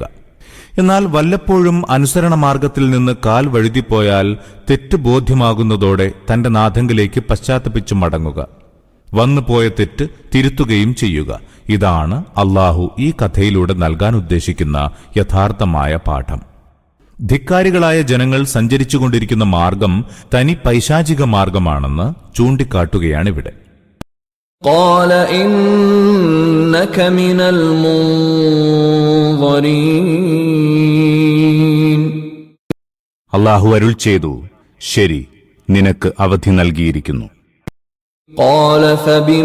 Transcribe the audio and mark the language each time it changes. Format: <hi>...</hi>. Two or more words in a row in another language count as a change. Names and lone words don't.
<ml>എന്നാൽ വല്ലപ്പോഴും അനുസരണ മാർഗത്തിൽ നിന്ന് കാൽ വഴുതിപ്പോയാൽ തെറ്റ് ബോധ്യമാകുന്നതോടെ തന്റെ നാഥങ്കിലേക്ക് പശ്ചാത്തപിച്ചു മടങ്ങുക. വന്നുപോയ തെറ്റ് തിരുത്തുകയും ചെയ്യുക. ഇതാണ് അള്ളാഹു ഈ കഥയിലൂടെ നൽകാൻ ഉദ്ദേശിക്കുന്ന യഥാർത്ഥമായ പാഠം. ധിക്കാരികളായ ജനങ്ങൾ സഞ്ചരിച്ചുകൊണ്ടിരിക്കുന്ന മാർഗം തനി പൈശാചിക മാർഗമാണെന്ന് ചൂണ്ടിക്കാട്ടുകയാണിവിടെ.</ml> <ar>قال إنك من المنظرين.</ar> <ml>അള്ളാഹു അരുൾ ചെയ്തു, ശരി, നിനക്ക് അവധി നൽകിയിരിക്കുന്നു.</ml> <ar>قال فبما</ar>